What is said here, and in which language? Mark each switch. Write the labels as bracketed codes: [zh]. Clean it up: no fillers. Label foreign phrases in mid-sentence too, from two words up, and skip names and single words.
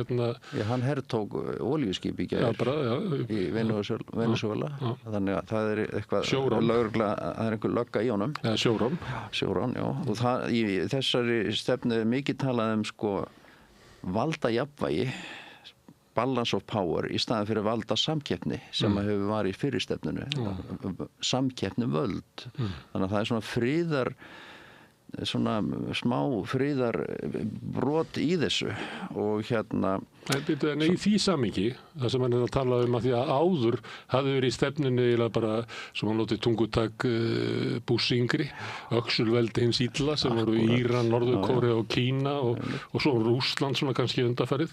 [is] Já, hann hertók olíuskip í gær í Venezuela. Þannig að það er eitthvað lögregla, það er einhver lögga í honum. Sjórán. Sjórán, já. Og í þessari stefnu er mikið talað valdajafnvægi, [en] balance of power [is] í staðin fyrir valda samkeppni sem hefur varið í fyrri stefnunu. Samkeppni völd. Þannig að það er svona svona smá friðarbrot í þessu og En í því samhengi, það sem hann að tala að því að áður hafði verið í stefnunni eða bara, sem hann notið tungutak Bush yngri, öxulveldi hins illa sem voru Íran, Norður-Kórea og Kína og svo Rússland svona kannski undanfarið.